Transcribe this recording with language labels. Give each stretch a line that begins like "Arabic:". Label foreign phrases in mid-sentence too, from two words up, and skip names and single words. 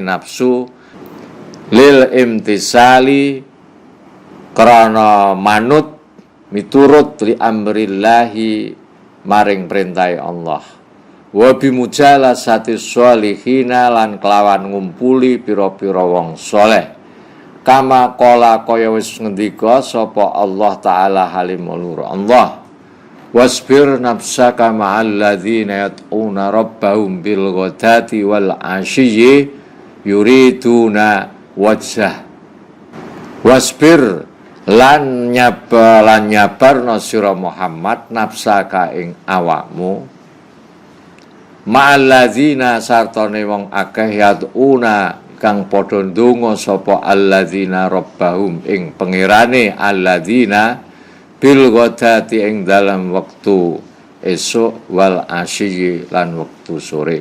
Javanese: nafsu,
Arabic: للامتثال
Javanese: krana manut miturut
Arabic: لأمر الله
Javanese: maring perintai
Arabic: الله وبمجالسة الصالحين
Javanese: lan kelawan ngumpuli pira-pira wong soleh,
Arabic: كما قال
Javanese: kaya wis ngendika sapa
Arabic: الله تعالى حليم الله واصبر نفسك مع الذين يدعون ربهم بالغداة والعشي يريدون وجهه.
Javanese: Wasbir lan nyabarno sira Muhammad nafsaka ing awakmu ma'alladzina sartane wong akeh yad'una kang padha ndonga sapa
Arabic: الذين ربهم
Javanese: ing pangerane
Arabic: الذين بالغداة
Javanese: ing dalam wektu esuk
Arabic: والعشي
Javanese: lan wektu sore.